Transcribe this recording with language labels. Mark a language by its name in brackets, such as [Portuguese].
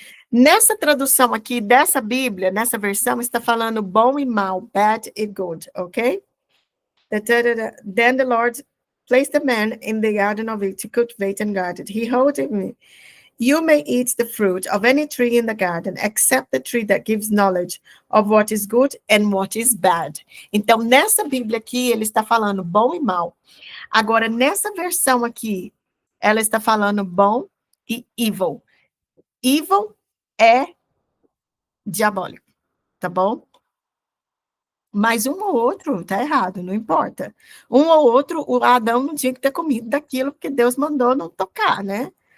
[Portuguese] Nessa tradução aqui dessa Bíblia, nessa versão, está falando bom e mal, bad e good, ok? [English] Then the Lord placed the man in the garden of it to cultivate and guard it. He told him, you may eat the fruit of any tree in the garden, except the tree that gives knowledge of what is good and what is bad. [Portuguese] Então, nessa Bíblia aqui, ele está falando bom e mal. Agora, nessa versão aqui, ela está falando bom e evil. Evil é diabólico, tá bom? Mas um ou outro tá errado, não importa. Um ou outro, o Adão não tinha que ter comido daquilo que Deus mandou não tocar, né?